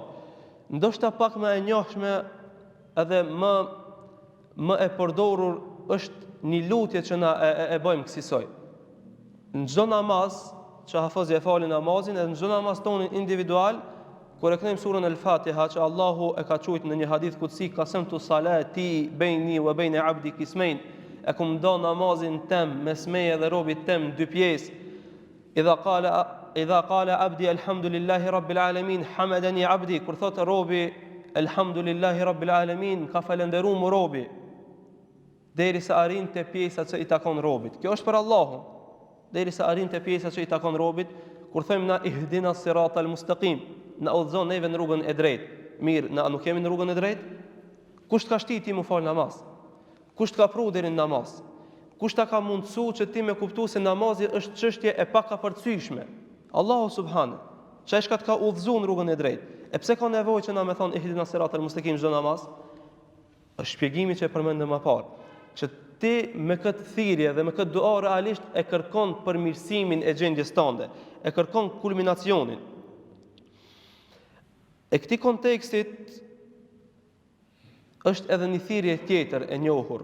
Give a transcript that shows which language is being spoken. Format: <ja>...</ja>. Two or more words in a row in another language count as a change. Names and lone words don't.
<sq>Ndoshta pak më e njohshme edhe më e përdorur është një lutje që na e bëjmë kësaj. Në çdo namaz që hafozja e falin namazin, edhe në çdo namaz tonë individual, kur e kthejmë surën Al-Fatiha, që Allahu e ka thujt në një hadith kutsi,</sq> <ar>قسمت الصلاة بيني وبين عبدي قسمين,</ar> <sq>e kum do namazin tem mes meje dhe robit tem dy pjesë.</sq> <ar>إذا قال عبدي الحمد لله رب العالمين حمدني عبدي,</ar> <sq>kur thot robi</sq> <ar>الحمد لله رب العالمين,</ar> <sq>ka falendëruar mu robi derisa arrin te pjesa që i takon robit. Kjo është për Allahun. Derisa arrin te pjesa që i takon robit, kur thojmë na</sq> <ar>اهدنا الصراط المستقيم,</ar> <sq>na udhëzon neve në rrugën e drejtë. Mirë, na nuk jemi në rrugën e drejtë? Kush ka shtiti mu fal namaz? Kush ka pru deri në namaz? Kush ta ka mundësu që ti me kuptu se namazi është çështje e pakapërcyeshme? Allahu subhanahu, që ka të ka udhëzuar në rrugën e drejtë. E pse ka nevojë që na me thon</sq> <ar>اهدنا الصراط المستقيم</ar> <sq>çdo namaz? Është shpjegimi që e përmendëm më parë, që ti me këtë thirrje dhe me këtë dua realisht e kërkon përmirësimin e gjendjes tënde, e kërkon kulminacionin. E këtij kontekstit është edhe një thirrje tjetër e njohur.</sq>